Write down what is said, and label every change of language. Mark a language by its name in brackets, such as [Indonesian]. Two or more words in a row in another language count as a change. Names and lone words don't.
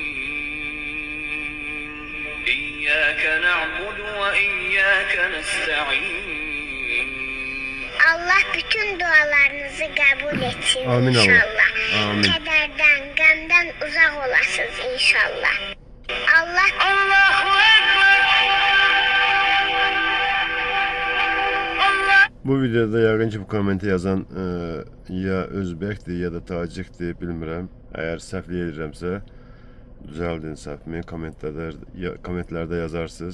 [Arabic] إياك نعبد وإياك نستعين. [Turkish] Allah bütün dualarınızı kabul etsin Amin Allah. inşallah. Amin. Kederden, gamdan uzak olasınız inşallah. Allahu Ekber. Allah. [Azerbaijani] Bu videoda yəqin ki, bu kommenti yazan ya Özbəkdir, ya da Tacikdir, bilmirəm. Əgər səhvlik edirəmsə, düzəldin səhvimi, kommentlərdə yazarsınız.